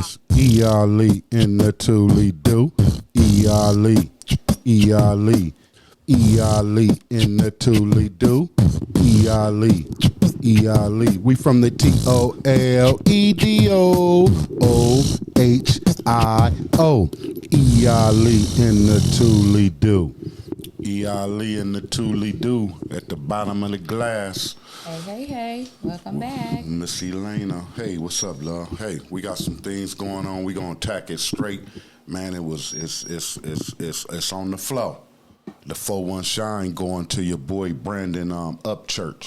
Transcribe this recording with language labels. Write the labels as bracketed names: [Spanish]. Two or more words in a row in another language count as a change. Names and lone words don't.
[English] It's E.Ali in the ToLe'Do. E.Ali, E.Ali, E.Ali in the ToLe'Do. E.Ali, E.Ali. We from the ToLe'Do. Ohio. E.Ali in the ToLe'Do. E.Ali in the ToLe'Do at the bottom of the glass. Hey. Welcome back. Miss Elena. Hey, what's up, love? Hey, we got some things going on. We gonna attack it straight. Man, it's on the flow. The 4-1 shine going to your boy Brandon Upchurch.